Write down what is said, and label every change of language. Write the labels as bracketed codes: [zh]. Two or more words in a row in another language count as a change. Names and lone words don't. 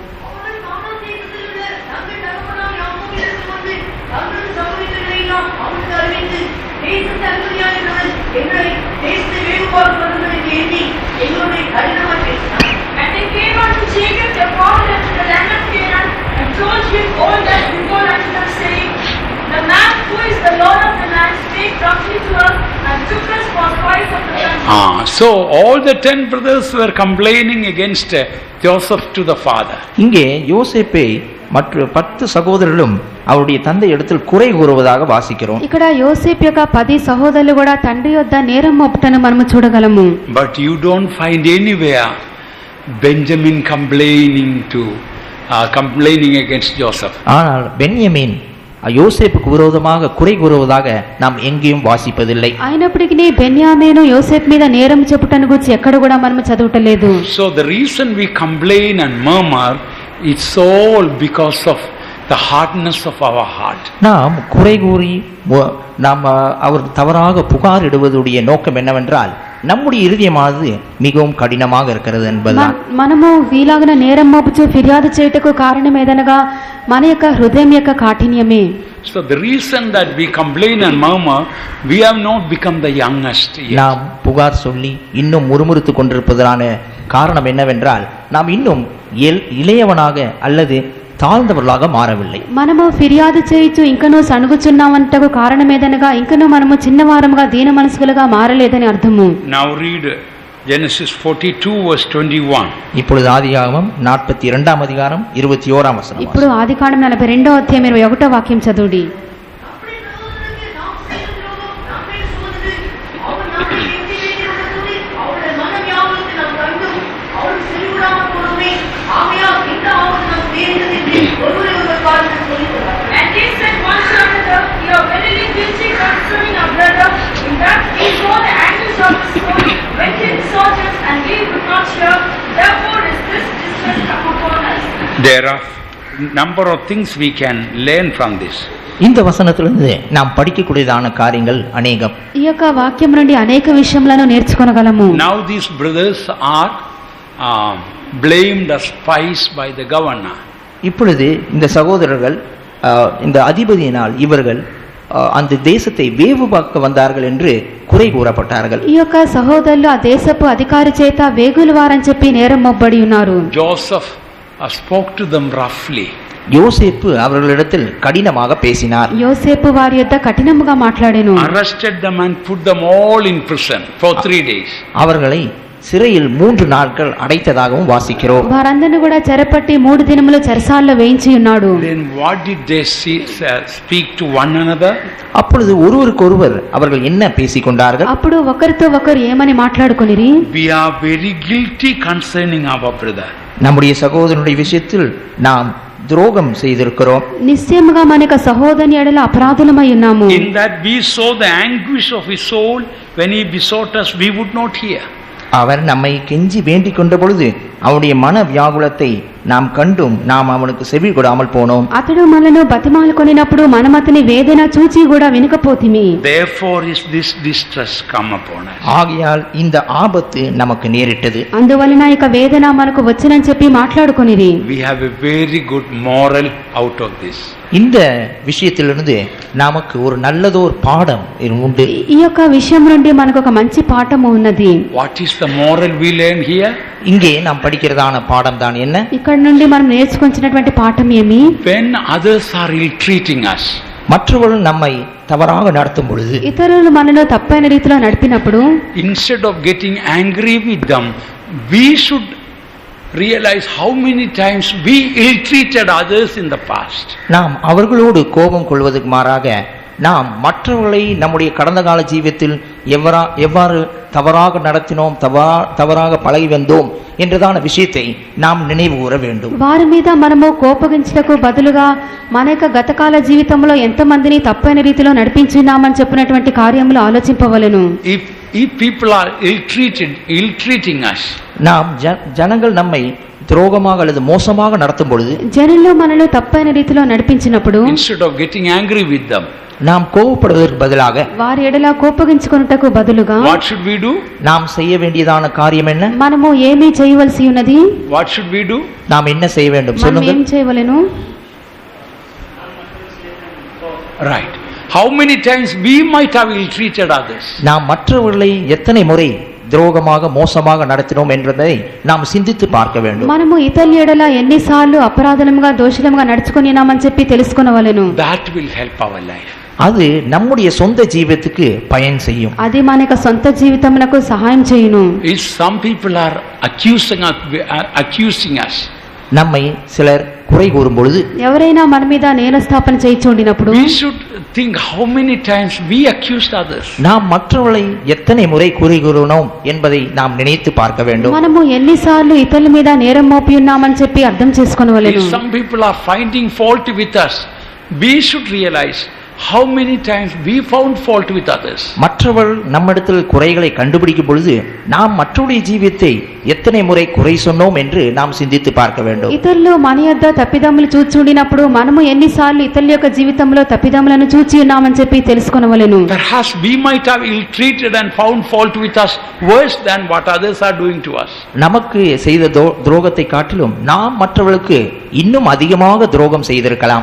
[en] And they came unto Jacob their father to the land of Canaan, and told him all that before unto them, saying, The man who is the Lord of the land spake roughly to us, and took us for spies of the country. So all the 10 brothers were complaining against Joseph to the father. [ta] இங்கே யோசேப்பை மற்ற 10 சகோதரர்களும் அவருடைய தந்தை இடத்தில் குறை கூறுவதாக வாசிக்கிறோம். [te] ఇక్కడ యోసేపు యొక్క 10 సహోదరులు కూడా తండ్రి యొద్ద నేరం మోపుటను మనము చూడగలము. [en] But you don't find anywhere Benjamin complaining against Joseph. [ta] ஆனால் பென்யமீன் யோசேப்புக்கு விரோதமாக குறை கூறுவதாக நாம் எங்கேயும் வாசிப்பதில்லை. [te] అయినప్పటికీ బెన్యామీను యోసేపు మీద నేరం చెప్పుటను గురించి ఎక్కడ కూడా మనము చదవటలేదు. [en] So the reason we complain and murmur, it's all because of the hardness of our heart. [ta] நாம் குறை கூறி நாம் அவர் தவறாக புகாரிடுவதுடைய நோக்கம் என்னவென்றால், நம்முடைய இருதயமானது மிகவும் కఠినமாக இருக்கிறது என்பதுதான். [te] మనము వీలాగన నేరం మోపుచు ఫిర్యాదు చేయుటకు కారణం ఏదనగా మన యొక్క హృదయం యొక్క కాఠిన్యమే. [en] So the reason that we complain and murmur, we have not become the youngest yet. [ta] நாம் புகார் சொல்லி இன்னும் முறுமுறுத்து கொண்டிருப்பதான காரணம் என்னவென்றால், நாம் இன்னும் இளையவனாக அல்லது తాழ்ந்தவர்களாக మారவில்லை. [te] మనము ఫిర్యాదు చేయుచు ఇంకనూ సణుగుచున్నామంటకు కారణం ఏదనగా ఇంకనూ మనము చిన్నవారముగా దీన మనసులుగా మారలేదని అర్థము. [en] Now read Genesis 42 verse 21. [ta] இப்பொழுது ஆதியாகமம் [te] 42వ అధికారం 21వ వచనం. ఇప్పుడు ఆదికాండం 42వ అధ్యాయం 21వ వాక్యం చదువుడి. [en] And they said one to another, We are verily guilty concerning our brother, in that we saw the angels of the sword, went in soldiers, and we would not hear. Therefore is this distress come upon us. There are number of things we can learn from this. [ta] இந்த வசனத்திலிருந்து நாம் படிக்கக்கூடியதான காரியங்கள் அநேகம். [te] ఈ యొక్క వాక్యం నుండి అనేక విషయములను నేర్చుకొనగలము. [en] Now these brothers are blamed as spies by the governor. [ta] இப்பொழுது இந்த சகோதரர்கள் இந்த அதிபதியினால் இவர்கள் அந்த தேசத்தை வேவு பார்க்க வந்தார்கள் என்று குறை கூறப்பட்டார்கள். [te] ఈ యొక్క సహోదరులు ఆ దేశపు అధికారి చేత వేగులు వారని చెప్పి నేరం మోపబడి ఉన్నారు. [en] Joseph spoke to them roughly. [ta] யோசேப்பு அவர்களிடத்தில் கடினமாக பேசினார். [te] యోసేపు వారి యొద్ద కఠినముగా మాట్లాడెను. [en] Arrested them and put them all in prison for 3 days. [ta] அவர்களை சிறையில் 3 நாட்கள் அடைத்ததாகவும் வாசிக்கிறோம். [te] వారందరిని కూడా చెరపట్టి 3 దినములు చెరసాలలో వేయించి ఉన్నాడు. [en] Then what did they speak to one another? [ta] அப்பொழுது ஒருவருக்கொருவர் அவர்கள் என்ன பேசிக்கொண்டார்கள்? [te] అప్పుడు ఒకరితో ఒకరు ఏమని మాట్లాడుకొనిరి? [en] We are very guilty concerning our brother. [ta] நம்முடைய சகோதரனுடைய விஷயத்தில் நாம் துரோகம் செய்திருக்கிறோம். [te] నిశ్చయముగా మన యొక్క సహోదరుని ఎడల అపరాధులమై ఉన్నాము. [en] In that we saw the anguish of his soul when he besought us, we would not hear. [ta] அவர் நம்மை கெஞ்சி வேண்டிக் கொண்ட பொழுது அவருடைய மன வியாகுலத்தை நாம் கண்டும் நாம் அவனுக்கு செவி கொடாமல் போனோம். [te] అతడు మనను బతిమాలుకొనినప్పుడు మనం అతని వేదన చూచి కూడా వినకపోతిమి. [en] Therefore is this distress come upon us. [ta] ஆகையால் இந்த ஆபத்து நமக்கு நேரிட்டது. [te] అందువలన ఇక వేదన మనకు వచ్చనని చెప్పి మాట్లాడుకొనిరి. [en] We have a very good moral out of this. [ta] இந்த விஷயத்திலிருந்து நமக்கு ஒரு நல்லதோர் பாடம் உண்டு. [te] ఈ యొక్క విషయం నుండి మనకు ఒక మంచి పాఠము ఉన్నది. [en] What is the moral we learn here? [ta] இங்கே நாம் படிக்கிறதான பாடம் தான் என்ன? [te] ఇక్కడ నుండి మనం నేర్చుకొచ్చినటువంటి పాఠం ఏమి? [en] When others are ill-treating us, [ta] மற்றவர்கள் நம்மை தவறாக நடத்தும் பொழுது, [te] ఇతరులు మనను తప్పైన రీతిలో నడిపినప్పుడు, [en] instead of getting angry with them, we should realize how many times we ill-treated others in the past. [ta] நாம் அவர்களோடு கோபம் கொள்வதற்கு மாறாக நாம் மற்றவர்களை நம்முடைய கடந்த கால ஜீவியத்தில் எவ்வாறு தவறாக நடத்தினோம், தவறாக பழகி வந்தோம் என்றதான விஷயத்தை நாம் நினைவு கூற வேண்டும். [te] వారి మీద మనము కోపగించుటకు బదులుగా మన యొక్క గతకాల జీవితంలో ఎంతమందిని తప్పైన రీతిలో నడిపించున్నామని చెప్పినటువంటి కార్యములు ఆలోచింపవలెను. [en] If people are ill-treating us, [ta] நாம் ஜனங்கள் நம்மை துரோகமாக அல்லது மோசமாக நடத்தும் பொழுது, [te] జనులు మనల్ని తప్పైన రీతిలో నడిపించినప్పుడు, [en] instead of getting angry with them, [ta] நாம் கோபப்படுவதற்கு பதிலாக [te] వారి ఎడల కోపగించుకొనుటకు బదులుగా [en] what should we do? [ta] நாம் செய்ய வேண்டியதான காரியம் என்ன? [te] మనము ఏమీ చేయవలసి ఉన్నది? [en] What should we do? [ta] நாம் என்ன செய்ய வேண்டும் [te] మనం [ta] சொல்லுங்கள். [te] ఏం చేయవలెను? [en] Right. How many times we might have ill-treated others? [ta] நாம் மற்றவர்களை எத்தனை முறை துரோகமாக மோசமாக நடத்தினோம் என்பதை நாம் சிந்தித்து பார்க்க வேண்டும். [te] మనము ఇతరుల ఎడల ఎన్నిసార్లు అపరాధముగా దోషులముగా నడుచుకొనినామని చెప్పి తెలుసుకొనవలెను. [en] That will help our life. [ta] அது நம்முடைய சொந்த ஜீவியத்துக்கு பயன் செய்யும். [te] అది మన యొక్క సొంత జీవితమునకు సహాయం చేయును. [en] If some people are accusing us, [ta] நம்மை சிலர் குறை கூறும் பொழுது, [te] ఎవరైనా మన మీద నేరస్థాపన చేయించుండినప్పుడు, [en] we should think how many times we accused others. [ta] நாம் மற்றவர்களை எத்தனை முறை குறை கூறினோம் என்பதை நாம் நினைத்து பார்க்க வேண்டும். [te] మనము ఎన్నిసార్లు ఇతరుల మీద నేరం మోపి ఉన్నామని చెప్పి అర్థం చేసుకొనవలెను. [en] If some people are finding fault with us, we should realize how many times we found fault with others. [ta] மற்றவர் நம்மிடத்தில் குறைகளை கண்டுபிடிக்கும் பொழுது நாம் மற்றவருடைய ஜீவியத்தை எத்தனை முறை குறை சொன்னோம் என்று நாம் சிந்தித்து பார்க்க வேண்டும். [te] ఇతరులు మన యొద్ద తప్పిదములు చూచుండినప్పుడు మనము ఎన్నిసార్లు ఇతరుల యొక్క జీవితంలో తప్పిదములను చూచి ఉన్నామని చెప్పి తెలుసుకొనవలెను. [en] Perhaps we might have ill-treated and found fault with us worse than what others are doing to us. [ta] நமக்கு செய்த துரோகத்தை காட்டிலும் நாம் மற்றவர்களுக்கு இன்னும் அதிகமாக துரோகம் செய்திருக்கலாம்.